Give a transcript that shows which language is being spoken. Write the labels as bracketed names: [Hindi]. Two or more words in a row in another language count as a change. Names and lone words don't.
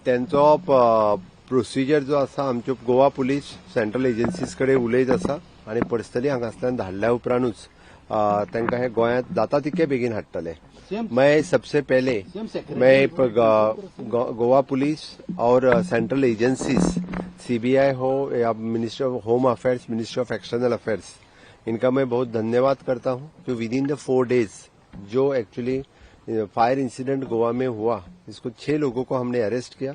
[Konkani] त्यांचो प्रोसिजर जो आसा आमच्यो गोवा पुलीस [English] central agencies [Konkani] कडेन उलयत आसा आनी पर्सनली हांगासल्यान धाडल्या उपरांतूच तांकां हे गोंयांत जाता तितके बेगीन हाडटले। [Hindi] मैं सबसे पहले गोवा पुलिस और [English] central agencies CBI [Hindi] हो या [English] ministry of home affairs, ministry of external affairs, [Hindi] इनका मैं बहुत धन्यवाद करता हूं जो [English] within the 4 days [Hindi] जो [English] actually fire incident [Hindi] गोवा में हुआ, इसको 6 लोगों को हमने अरेस्ट किया।